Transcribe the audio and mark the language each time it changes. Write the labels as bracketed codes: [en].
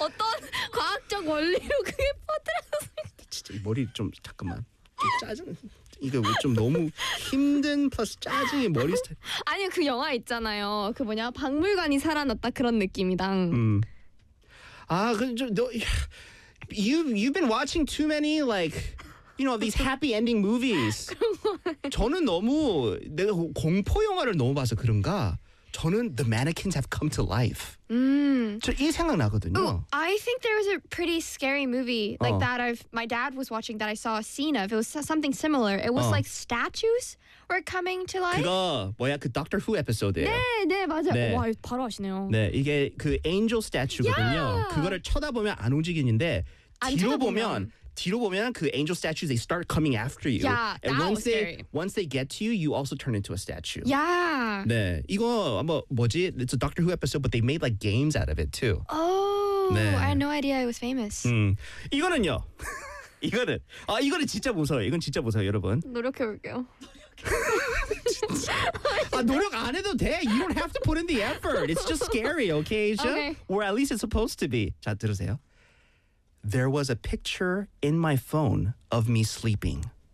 [ko] 어떤 과학적 원리로 그게 퍼뜨려서 진짜 이 머리 좀 잠깐만. 이거 좀 너무 힘든 플러스 짜증이 머리 스타일. 아니 그 영화 있잖아요. 그 뭐냐 박물관이 살아났다 그런 느낌이다. 아, 근데 너 [en] you've been watching too many like you know these happy ending movies. [ko] 저는 너무 내가 공포 영화를 너무 봐서 그런가. 저는 [en] the mannequins have come to life. [ko] 저 이 생각 나거든요. [en] Oh, I think there was a pretty scary movie like that. My dad was watching that. I saw a scene of. It was something similar. It was like statues were coming to life. [ko] 그거 뭐야 그 Doctor Who 에피소드예요. 네, 맞아. 네. 와 바로 아시네요. 네, 이게 그 angel statue거든요. [en] Yeah. [ko] 그거를 쳐다보면 안 움직이는데 뒤로 보면. 뒤로 보면 그 [en] angel statues, they start coming after you. Yeah, and that once was scary. Once they get to you, you also turn into a statue. Yeah. [ko] 네. 이거 뭐지? [en] It's a Doctor Who episode, but they made like games out of it too. Oh, 네. I had no idea it was famous. [ko] 이거는요. 이거는. 아, 이거는 진짜 무서워요. 이건 진짜 무서워요, 여러분. 노력해볼게요. 아, 노력 안 해도 돼. [en] You don't have to put in the effort. It's just scary, okay, Asia? Okay. Or at least it's supposed to be. [ko] 자, 들으세요. [en] There was a picture in my phone of me sleeping.